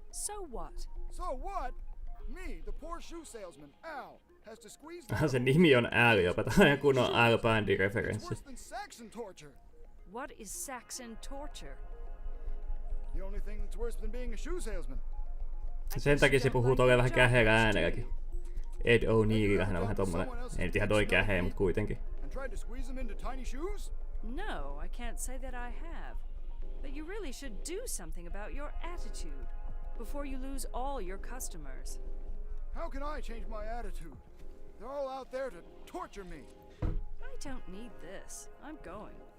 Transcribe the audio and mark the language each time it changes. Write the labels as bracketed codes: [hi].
[en] So what? So what? Me, the poor shoe salesman, Al, has to squeeze [fi] Se nimi on Al, jopa tällainen kunnon Al Bundy [en] It's [fi] referenssi. [en] worse than Saxon torture. What is Saxon torture? The only thing that's worse than being a shoe salesman. [fi] Sen takia se puhuu tolleen vähän käheellä äänelläkin. Ed O'Neillillähän on vähän tommonen, ei nyt ihan toi käheä, mut kuitenkin. [en] And tried to squeeze them into tiny shoes? No, I can't say that I have. But you really should do something about your attitude before you lose all your customers. How can I change my attitude? They're all out there to torture me. I don't need this. I'm going.